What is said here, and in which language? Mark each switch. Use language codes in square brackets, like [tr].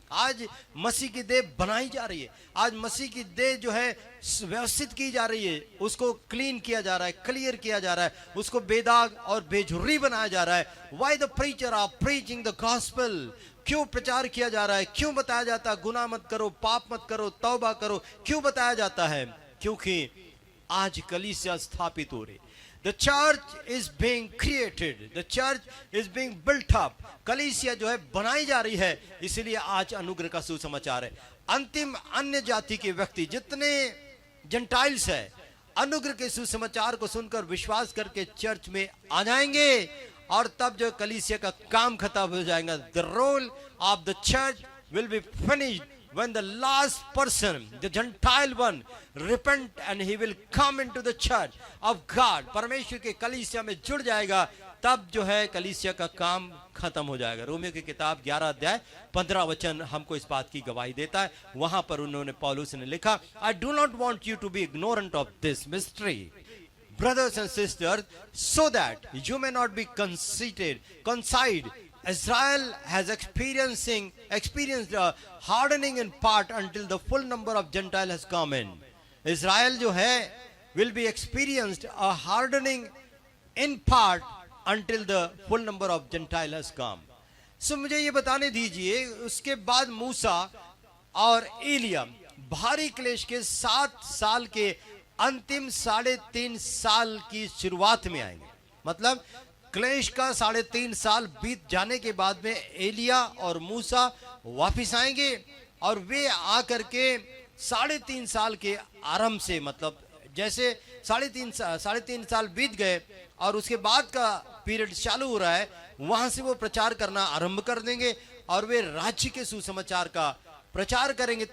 [hi] आज मसीह की देह बनाई जा रही है। आज मसीह की देह जो है व्यवस्थित की जा रही है, उसको क्लीन किया जा रहा है, क्लियर किया जा रहा है, उसको बेदाग और बेझुर्री बनाया जा रहा है। [en] Why the preacher are preaching the gospel? [hi] क्यों प्रचार किया जा रहा है? क्यों बताया जाता है गुनाह मत करो, पाप मत करो, तौबा करो? क्यों बताया जाता है? क्योंकि आज कलीसिया स्थापित हो रही। [en] The church is being created, the church is being built up. [hi] कलीसिया जो है बनाई जा रही है, इसलिए आज अनुग्रह का सुसमाचार है। अंतिम अन्य जाति के व्यक्ति जितने जेंटाइल्स है, अनुग्रह के सुसमाचार को सुनकर विश्वास करके चर्च में आ जाएंगे, और तब जो कलीसिया का काम खत्म हो जाएगा। [en] The role of the church will be finished when the last person, the Gentile one, repent and he will come into the church of God. [hi] परमेश्वर के कलीसिया में जुड़ जाएगा, तब जो है कलीसिया का काम खत्म हो जाएगा। रोमियो की किताब 11 अध्याय 15 वचन हमको इस बात की गवाही देता है। वहां पर उन्होंने पौलुस ने लिखा, [en] I do not want you to be ignorant of this mystery brothers and sisters, so that you may not be conceited. Israel has experienced a hardening in part until the full number of Gentile has come in. Israel [hi] जो है [en] will be experienced a hardening in part until the full number of Gentile has come. So [hi] मुझे ये बताने दीजिए, उसके बाद मूसा और एलिया भारी क्लेश के 7 साल के अंतिम 3.5 साल की शुरुआत में आएंगे। मतलब क्लेश का 3.5 साल बीत जाने के बाद में एलिया और मूसा वापिस आएंगे और वे आकर के 3.5 साल के आरंभ से, मतलब जैसे 3.5 साल बीत गए और उसके बाद का पीरियड चालू हो रहा है, वहां से वो प्रचार करना आरंभ कर देंगे और वे राज्य के सुसमाचार का प्रचार करेंगे।